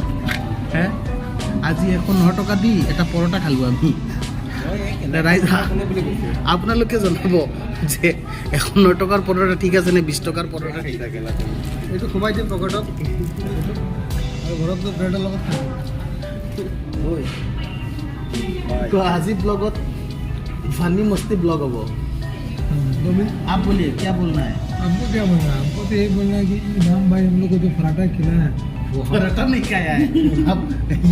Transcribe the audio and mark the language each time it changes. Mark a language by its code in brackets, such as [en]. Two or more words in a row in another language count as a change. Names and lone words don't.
[as] আজি 109 টকা দি এটা পৰঠা খালোঁ আমি। ৰাইজ আপোনালোকে জনাব যে 109 টকাৰ পৰঠা ঠিক আছে নে 20 টকাৰ পৰঠা ঠিক থাকে? এইটো সোমাই দিম পকেটত আৰু ঘৰত গৈ ব্ৰেডৰ লগত খাম। [hi] तो आज ही ब्लॉगत फनी मस्ती ब्लॉग अब आप बोलिए क्या बोलना है? हमको क्या बोलना है? हमको तो यही बोलना है कि इनाम भाई हम लोग को जो पराठा खिलाया है वो पराठा नहीं खाया है। अब ये